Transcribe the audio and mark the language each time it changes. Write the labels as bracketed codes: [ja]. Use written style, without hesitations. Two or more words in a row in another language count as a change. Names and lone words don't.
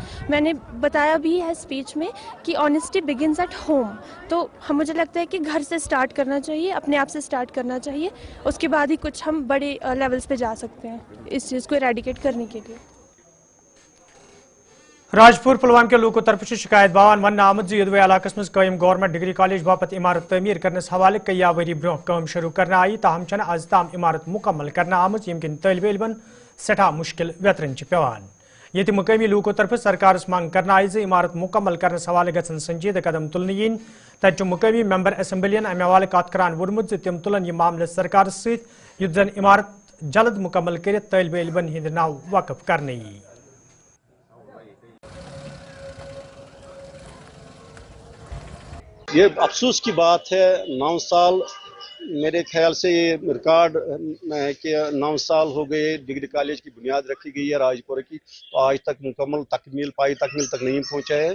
[hi] मैंने बताया भी है स्पीच में कि [en] honesty begins at home, [hi] तो मुझे लगता है कि घर से स्टार्ट करना चाहिए, अपने आप से स्टार्ट करना चाहिए, उसके बाद ही कुछ हम बड़े लेवल्स पे जा सकते हैं इस चीज़ को इरेडिकेट करने के लिए। [ks] राजपुर पुलवाम के लोगों तरफ से शिकायत बावान वन आमद यदवे इलाकस मज कायम [en] government degree college [ks] बापत इमारत तमीर करनस हवाले कई वरी ब्रो काम शुरू करना आई, ताहम छन आज ताम इमारत मुकम्मल करना आमद यम किन तलब इलमन सठा मुश्किल वेतरन पेवान। ये मुकामी लोगों तरफ सरकार मांग करना आई जे इमारत मुकम्मल करनस हवाले गसन संजीदा कदम तुलन यीन। तत मुकामी मेंबर असम्बलियन अमे हवाले कत करान वोर्मुत तिम तुलन यह मामले सरकार सत युत जन इमारत जल्द मुकम्मल कर तलब इलमन हिंद नाव वक्फ करने। [hi] ये अफसोस की बात है, 9 साल मेरे ख्याल से ये रिकॉर्ड है कि 9 साल हो गए [en] degree college [hi] की बुनियाद रखी गई है राजपुर की, तो आज तक मुकम्मल तकमील तक नहीं पहुंचा है।